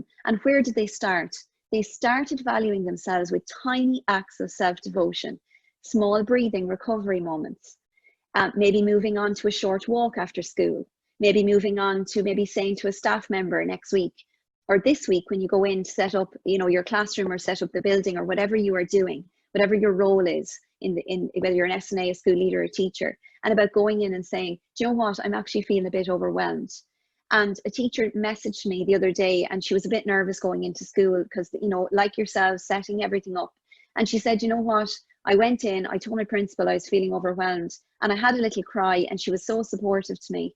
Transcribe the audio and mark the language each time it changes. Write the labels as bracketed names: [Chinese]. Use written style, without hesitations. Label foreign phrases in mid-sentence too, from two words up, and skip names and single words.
[English] And where did they start? They started valuing themselves with tiny acts of self-devotion, small breathing recovery moments, maybe moving on to a short walk after school, maybe moving on to maybe saying to a staff member next week or this week when you go in to set up, you know, your classroom or set up the building or whatever you are doing, whatever your role is in whether you're an SNA, a school leader, a teacher, and about going in and saying, do you know what, I'm actually feeling a bit overwhelmed. And a teacher messaged me the other day and she was a bit nervous going into school because, you know, like yourselves, setting everything up. And she said, you know what, I went in, I told my principal I was feeling overwhelmed and I had a little cry and she was so supportive to me.